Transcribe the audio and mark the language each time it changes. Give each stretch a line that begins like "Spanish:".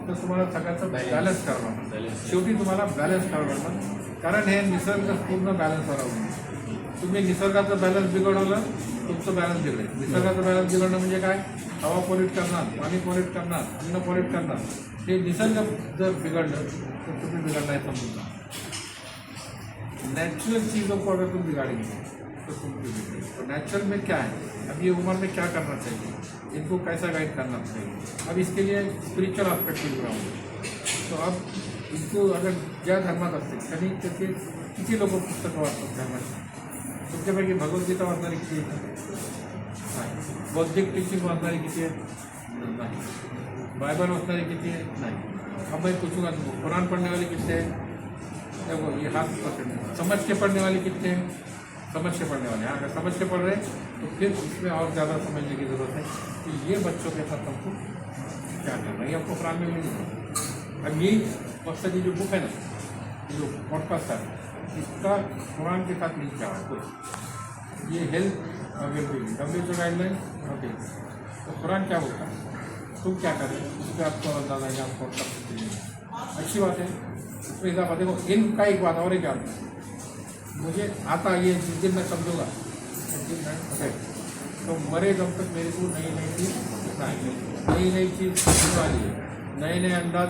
Marathi: तर तुम्हाला सगळ्याचं बॅलन्स करावं लागतं. शेवटी तुम्हाला बॅलन्स करावं लागतं, कारण हे निसर्ग पूर्ण बॅलन्स करावं. तुम्ही निसर्गाचं बॅलन्स बिघडवलं तुमचं बॅलन्स बिघडेल. निसर्गाचं बॅलन्स बिघडणं म्हणजे काय, हवा पॉल्यूट करणार, पाणी पॉल्यूट करणार, अन्न पॉल्यूट करणार. हे निसर्ग जर बिघडलं तर तुम्ही बिघडलाय समजून.
Hindi: नेचुरल चीज़ों को अगर तुम बिगाड़ेंगे तो तुम बिगड़ेंगे. तो नेचुरल में क्या है, अब ये उम्र में क्या करना चाहिए, इनको कैसा गाइड करना चाहिए. अब इसके लिए स्पिरिचुअल आस्पेक्ट भी जुड़ा हुआ है. तो अब इनको अगर
Marathi: ज्या धर्मात असतील त्यांनी त्याचे किती लोक पुस्तकं वाचतात धर्माची. तुमच्यापैकी भगवद्गीता वाचणारी किती आहेत, नाही. बौद्धिक टीचिंग वाचणारी किती आहेत, नाही. बाइबल वाचणारी किती आहेत, नाही.
Hindi: अब मैं पूछूंगा तुमको कुरान पढ़ने वाले कितने हैं, देखो ये हाथ पकड़ने. समझ के पढ़ने वाले कितने हैं, समझ के पढ़ने वाले. हाँ, अगर समझ के पढ़ रहे तो फिर उसमें और ज़्यादा समझने की ज़रूरत है कि ये बच्चों के साथ हमको क्या करना है. ये आपको कुरान में मिलेगा. अब यही मकसद, ये जो बुक है ना, ये जो पॉडकास्ट है, इसका कुरान के साथ लिंक क्या है. ये health wellbeing WHO guideline. Okay, तो कुरान क्या बोलता है, तुम क्या करें उस पर आपको अंदाजा है. आप पॉडकास्ट अच्छी बात है. उसमें इजाफा देखो, इनका एक बात और है, क्या मुझे आता ये जिस दिन मैं समझूंगा उस दिन मैं फंसे. तो मरे दम तक मेरे को नई नई चीज़ सीखना है, नई नई चीज़ सीखने वाली है, नए नए अंदाज